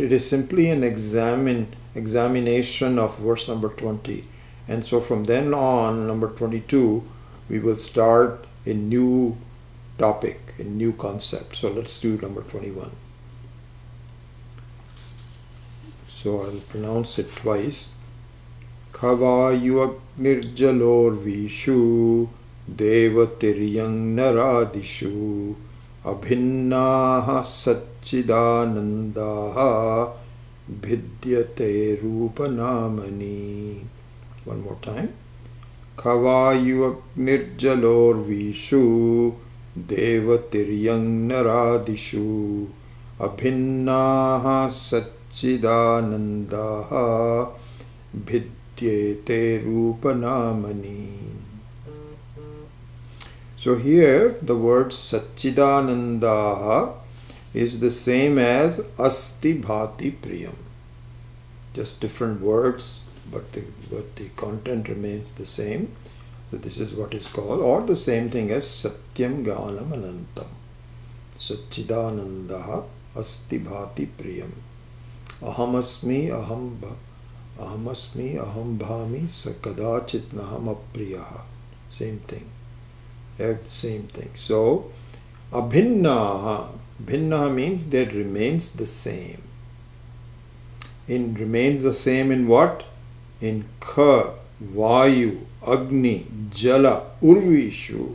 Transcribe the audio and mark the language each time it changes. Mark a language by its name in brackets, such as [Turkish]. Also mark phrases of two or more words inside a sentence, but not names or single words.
[English] It is simply an examination of verse number 20. And so from then on, number 22, we will start a new topic, a new concept. So let's do number 21. So I'll pronounce it twice. [Sanskrit] खवाय्वग्निजलोर्विषु देवतिर्यङ् नरादिषु अभिन्नाः सच्चिदानन्दाः भिद्यते रूपनामनी. [English] One more time. [Sanskrit] खवाय्वग्निजलोर्विषु देवतिर्यङ् नरादिषु अभिन्नाः सच्चिदानन्दाः भिद्यते रूपनामनी. [English] So here the word Satchidanandaha is the same as [Sanskrit] अस्ति भाति प्रियम्. [English] Just different words, but the content remains the same. So this is what is called, or the same thing as [Sanskrit] सत्यं ज्ञानम् अनन्तम्. सच्चिदानन्दः अस्ति भाति प्रियम्. अहमस्मि अहं भामि सकदाचित् नाहम् अप्रियः. [English] Same thing. Same thing. So, abhinnaha. Bhinnaha means that remains the same. Remains the same in what? [Sanskrit] In ख, वायु, अग्नि, जल, उर्विषु.